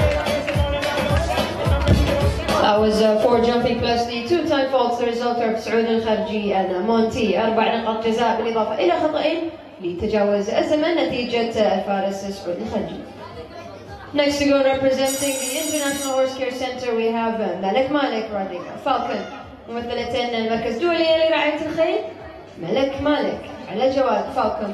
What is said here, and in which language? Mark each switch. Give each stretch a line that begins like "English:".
English: That was 4 jumping plus the 2-time faults. The result are
Arabic: سعود الخرجي and Monty 4 نقاط جزاء بالإضافة إلى خطأين لتجاوز الزمن نتيجة الفارس سعود الخرجي.
English: Next to go representing the International Horse Care Center we have Malik riding Falcon.
Arabic: ممثلة المركز الدولي لرعاية الخيل مالك على جواد Falcon.